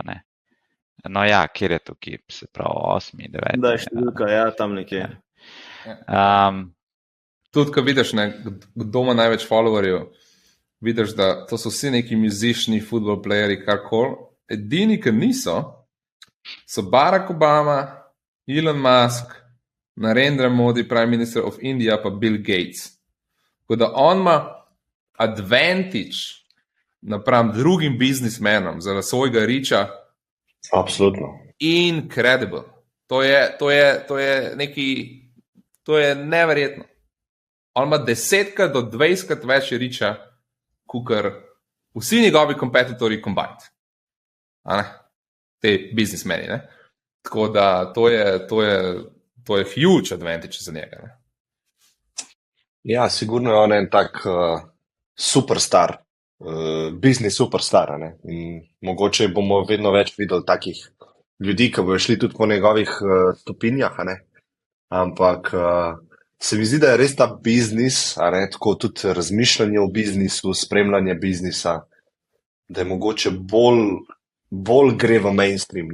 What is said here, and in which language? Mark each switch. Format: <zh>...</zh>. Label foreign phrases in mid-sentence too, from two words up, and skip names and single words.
<sl>No ja, kjer je tukaj, se pravi 8, 9. Da je številka, ja, tam nekje. Tudi, ko vidiš, kdo ima največ followerjev, vidiš, da to so vsi neki muzični,</sl> <en>football playeri,</en> <sl>karkoli. Edini, ki niso, so Barack Obama, Elon Musk, Narendra Modi,</sl> <en>Prime Minister of India,</en> <sl>pa Bill Gates. Tako da on ima advantage napram drugim biznismenom zaradi svojega riča. Absolutno. Incredible. To je neki, to je neverjetno. On ima 10 do 20 več riča, kukar vsi njegovi kompetitorji combined. Te biznismeni, ne? Tako da to je</sl> <en>huge advantage</en> <sl>za njega, ne? Ja, sigurno je on en tak superstar, biznis superstar, ne? In mogoče bomo vedno več videli takih ljudi, ki bojo šli tudi po njegovih stopinjah, ne? Ampak se mi zdi, da je res ta biznis, tako tudi razmišljanje o biznisu, spremljanje biznisa, da je mogoče bolj gre v mainstream.</sl>